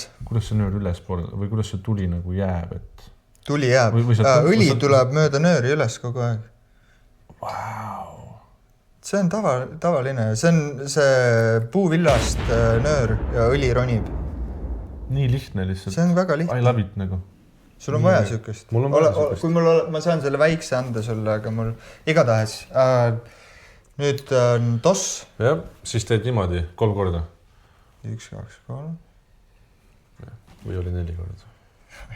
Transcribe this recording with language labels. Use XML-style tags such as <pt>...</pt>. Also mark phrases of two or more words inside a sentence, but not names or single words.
<et>Kuidas see nöör üles poole või kuidas see tuli nagu jääb? Et... Tuli jääb. Õli tuleb mööda nööri üles kogu aeg. Wow. See on tavaline. See on see puuvillast nöör ja õli ronib. Nii lihtne lihtsalt. See on väga lihtne.</et> <en>I love it nagu.</en> <et>Sul on vaja siukest. Mul on vaja siukest. Kui ma saan selle väikse anda sulle, aga mul igatahes. Nüüd on toss. Jah, siis teed niimoodi 3 korda. 1, 2, 3. Või oli 4 korda.</et>